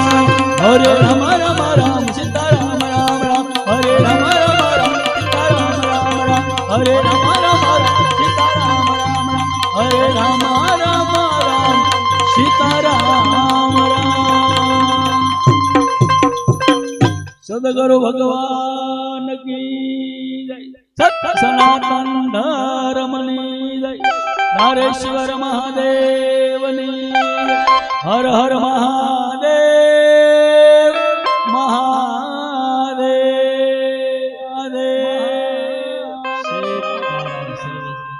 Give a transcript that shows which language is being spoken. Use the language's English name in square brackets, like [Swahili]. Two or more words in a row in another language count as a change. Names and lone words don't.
[Sanskrit] हरे राम राम राम सीता राम राम राम. हरे राम राम राम सीता राम राम राम. हरे राम राम राम सीता राम राम राम. हरे राम राम राम सीता राम राम. [Gujarati] સદગુરુ ભગવાન કી સત્ય સનાતન ધર્મની જય. નારેશ્વર મહાદેવની જય. હર હર મહાદેવ મહાદેવ મહાદેવ.